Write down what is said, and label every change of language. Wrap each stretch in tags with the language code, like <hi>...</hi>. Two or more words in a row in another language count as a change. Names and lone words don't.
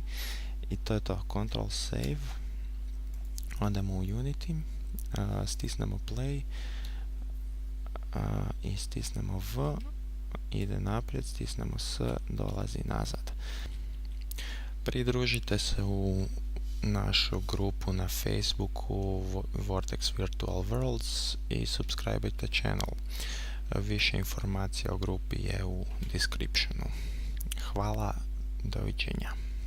<hr>I to je to,</hr> <en>Ctrl save,</en> <hr>odemo u Unity, stisnemo play i stisnemo V, ide naprijed, stisnemo S, dolazi nazad. Pridružite se u našu grupu na Facebooku Vortex Virtual Worlds i</hr> <en>subscribe-ite channel.</en> <hr>Više informacija o grupi je u descriptionu. Hvala, doviđenja.</hr>